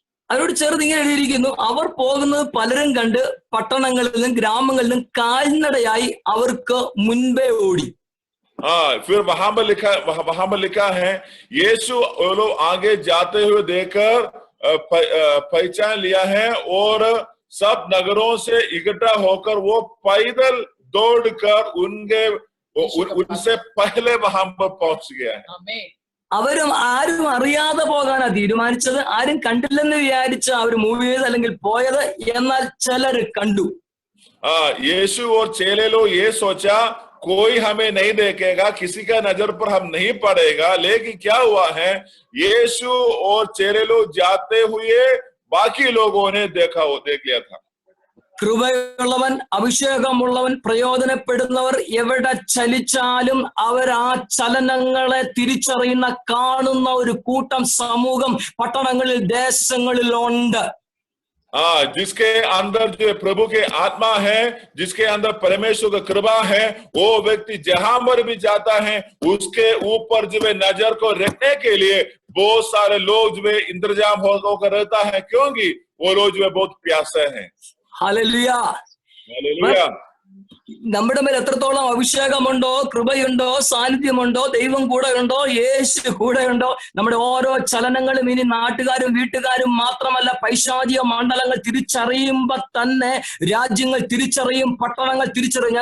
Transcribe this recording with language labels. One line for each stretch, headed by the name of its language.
Malayalam: അവരോട് ചേർന്ന് ഇങ്ങനെ എഴുതിയിരിക്കുന്നു, അവർ പോകുന്നത് പലരും കണ്ട് പട്ടണങ്ങളിലും ഗ്രാമങ്ങളിലും കാൽനടയായി അവർക്ക് മുൻപേ ഓടി.
Hindi: फिर वहां पर लिखा है यीशु वो लोग आगे जाते हुए देखकर पहचान लिया है और सब नगरों से इकट्ठा होकर वो पैदल दौड़कर उनसे पहले वहां पर पहुंच गया है।
Malayalam: അവരും ആരും അറിയാതെ പോകാനാ തീരുമാനിച്ചത്. ആരും കണ്ടില്ലെന്ന് വിചാരിച്ച് അവർ മൂവ് ചെയ്ത് അല്ലെങ്കിൽ പോയത്. എന്നാൽ ചിലർ കണ്ടു.
Hindi: यीशु और चेले लोग ये सोचा कोई हमें नहीं देखेगा, किसी का नजर पर हम नहीं पड़ेगा। लेकिन क्या हुआ है, यीशु और चेले लोग जाते हुए बाकी लोगों ने देख लिया था।
Malayalam: കൃപയുള്ളവൻ അഭിഷേകമുള്ളവൻ പ്രയോജനപ്പെടുന്നവർ എവിടെ ചലിച്ചാലും അവർ ആ ചലനങ്ങളെ തിരിച്ചറിയുന്ന കാണുന്ന ഒരു കൂട്ടം സമൂഹം പട്ടണങ്ങളിൽ ദേശങ്ങളിൽ ഉണ്ട്.
Hindi: जिसके अंदर जो प्रभु के आत्मा है, जिसके अंदर परमेश्वर का कृपा है, वो व्यक्ति जहां पर भी जाता है उसके ऊपर जो है नजर को रखने के लिए बहुत सारे लोग जो है इंतजाम होकर रहता है, क्योंकि वो लोग जो है बहुत प्यासे हैं।
Malayalam: ഹല്ലേലൂയ.
Hindi: हालेलुया।
Malayalam: നമ്മുടെ മേൽ എത്രത്തോളം അഭിഷേകമുണ്ടോ, കൃപയുണ്ടോ, സാന്നിധ്യമുണ്ടോ, ദൈവം കൂടെ ഉണ്ടോ, യേശു കൂടെ ഉണ്ടോ, നമ്മുടെ ഓരോ ചലനങ്ങളും ഇനി നാട്ടുകാരും വീട്ടുകാരും മാത്രമല്ല, പൈശാചിക മണ്ഡലങ്ങൾ തിരിച്ചറിയുമ്പോ തന്നെ രാജ്യങ്ങൾ തിരിച്ചറിയും, പട്ടണങ്ങൾ തിരിച്ചറിയും.